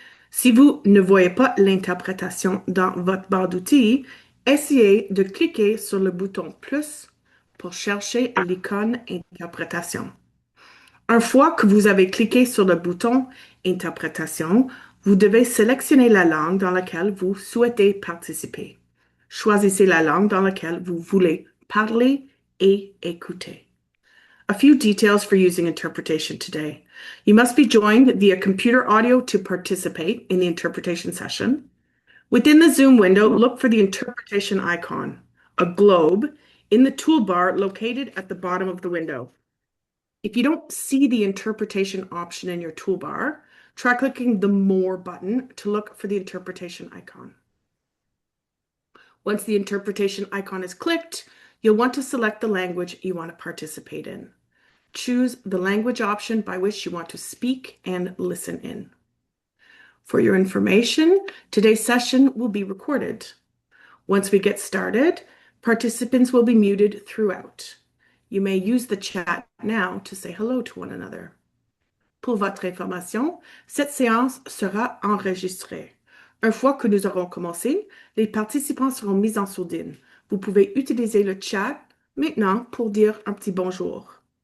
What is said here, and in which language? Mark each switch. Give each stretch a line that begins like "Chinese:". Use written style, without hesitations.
French: Si vous ne voyez pas l'interprétation dans votre barre d'outils, essayez de cliquer sur le bouton plus pour chercher l'icône Interprétation. Une fois que vous avez cliqué sur le bouton Interprétation, vous devez sélectionner la langue dans laquelle vous souhaitez participer. Choisissez la langue dans laquelle vous voulez parler et écouter.
English: A few details for using interpretation today. You must be joined via computer audio to participate in the interpretation session. Within the Zoom window, look for the interpretation icon, a globe, in the toolbar located at the bottom of the window. If you don't see the interpretation option in your toolbar, try clicking the More button to look for the interpretation icon. Once the interpretation icon is clicked, you'll want to select the language you want to participate in. Choose the language option by which you want to speak and listen in. For your information, today's session will be recorded. Once we get started, participants will be muted throughout. You may use the chat now to say hello to one another.
French: Pour votre information, cette séance sera enregistrée. Une fois que nous aurons commencé, les participants seront mis en sourdine. Vous pouvez utiliser le chat maintenant pour dire un petit bonjour.